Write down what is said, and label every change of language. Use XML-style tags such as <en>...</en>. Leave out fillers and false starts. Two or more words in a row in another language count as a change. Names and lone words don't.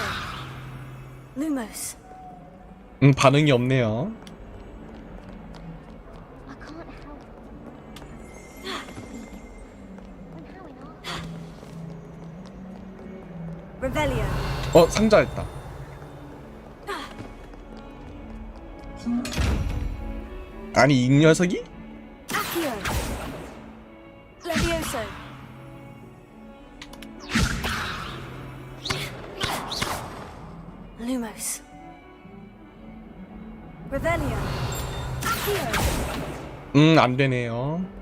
<ko>Lumos. 반응이 없네요. Revelio. 상자였다. 아니 이 녀석이? Accio. Levioso. Lumos. Revelio. Accio. 안 되네요.</ko>